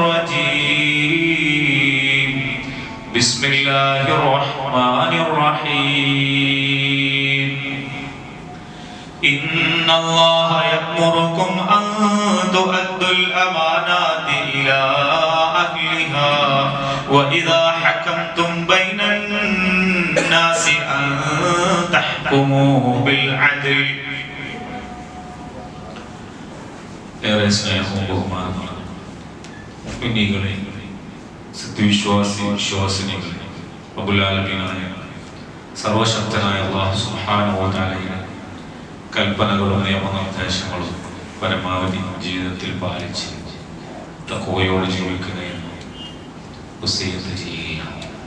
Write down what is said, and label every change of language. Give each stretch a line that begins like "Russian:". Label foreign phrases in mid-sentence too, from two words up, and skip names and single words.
Arabic: الرجيم بسم الله الرحمن الرحيم إن الله يأمركم أن تؤدوا الأمانات إلى أهلها وإذا حكمتم بين الناس أن تحكموا بالعدل
Malayalam: ഏറെ സ്നേഹവും ബഹുമാനവും മുഅ്മിനീങ്ങളെ വിശ്വാസിനികളെ റബ്ബുൽ ആലമീനായ സർവശക്തനായ അല്ലാഹു സുബ്ഹാനഹു വ തആലയുടെ കൽപ്പനകളും നിയമനിർദ്ദേശങ്ങളും പരമാവധി ജീവിതത്തിൽ പാലിച്ച് തഖ്വയോടെ ജീവിക്കുന്നതിന് വസിയത്ത് ചെയ്യുകയാണ്.